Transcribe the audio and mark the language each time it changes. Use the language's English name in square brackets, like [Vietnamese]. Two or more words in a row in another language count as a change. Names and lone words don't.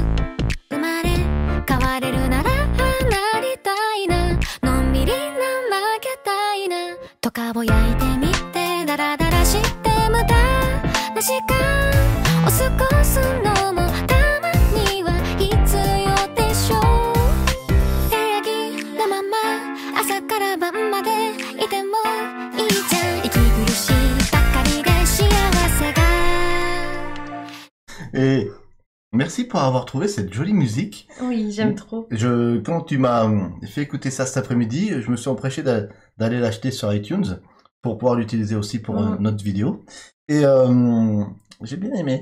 [Japanese] 生まれ変われるならなりたいな、のんびりな負けたいな、とかぼ焼いてみてダラダラして無駄な時間を過ごすのもたまには必要でしょう。平気なまま朝から晩までいてもいいじゃん、息苦しいばかりで幸せが。 [French] Et merci pour avoir trouvé cette jolie musique. Oui, j'aime trop. Quand tu m'as fait écouter ça cet après-midi, je me suis empressé d'aller l'acheter sur iTunes pour pouvoir l'utiliser aussi pour notre vidéo. Et j'ai bien aimé.